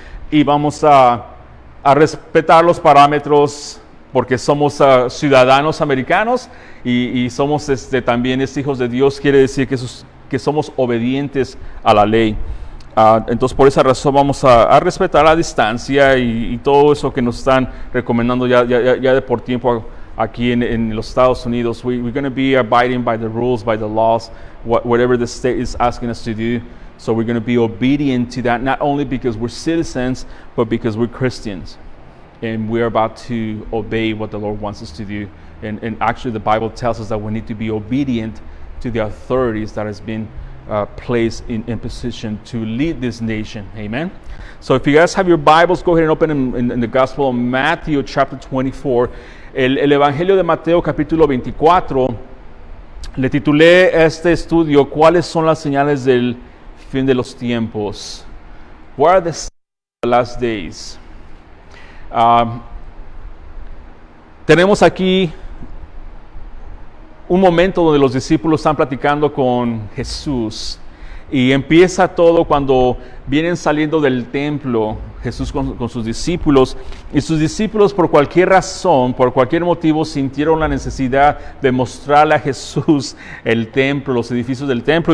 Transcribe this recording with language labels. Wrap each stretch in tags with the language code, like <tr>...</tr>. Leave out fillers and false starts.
<es>Y vamos a respetar los parámetros porque somos ciudadanos americanos y somos también hijos de Dios. Quiere decir que somos obedientes a la ley. Entonces por esa razón vamos a respetar la distancia y todo eso que nos están recomendando ya de por tiempo aquí en los Estados Unidos.</es> <en>We're going to be abiding by the rules, by the laws, whatever the state is asking us to do. So we're going to be obedient to that, not only because we're citizens, but because we're Christians. And we're about to obey what the Lord wants us to do. And actually the Bible tells us that we need to be obedient to the authorities that has been placed in position to lead this nation. Amen. So if you guys have your Bibles, go ahead and open in the Gospel of Matthew chapter 24.</en> <es>El Evangelio de Mateo capítulo 24, le titulé a este estudio, ¿cuáles son las señales del fin de los tiempos?</es> <en>What are the signs of the last days?</en> <es>Tenemos aquí un momento donde los discípulos están platicando con Jesús y empieza todo cuando vienen saliendo del templo Jesús con sus discípulos, y sus discípulos por cualquier razón, por cualquier motivo sintieron la necesidad de mostrarle a Jesús el templo, los edificios del templo.</es>